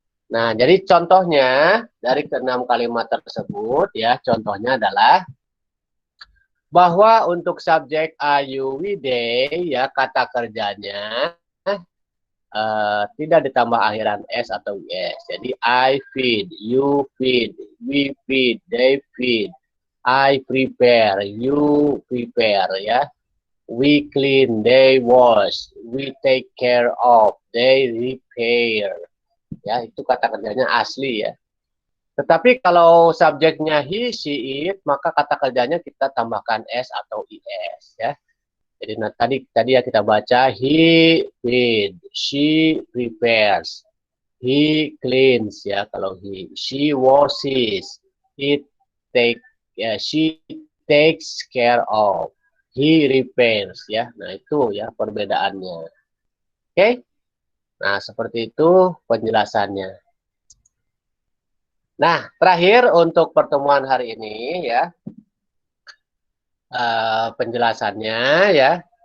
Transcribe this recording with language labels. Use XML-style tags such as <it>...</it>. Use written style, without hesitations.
<id>Nah, jadi contohnya dari keenam kalimat tersebut, ya, contohnya adalah bahwa untuk subjek are you, we, they, ya, kata kerjanya tidak ditambah akhiran s atau es.</id> <en>Jadi I feed, you feed, we feed, they feed, I prepare, you prepare, ya. We clean, they wash, we take care of, they repair.</en> <id>Ya, itu kata kerjanya asli, ya. Tetapi kalau subjeknya he, she, it, maka kata kerjanya kita tambahkan s atau is, ya. Jadi tadi ya kita baca</id> <en>he feed, she prepares, he cleans, ya, kalau he, she washes, it take, ya, she takes care of, he repairs, ya.</en> <id>Nah, itu ya perbedaannya. Oke. Nah, seperti itu penjelasannya. Nah, terakhir untuk pertemuan hari ini, ya, penjelasannya, ya.</id>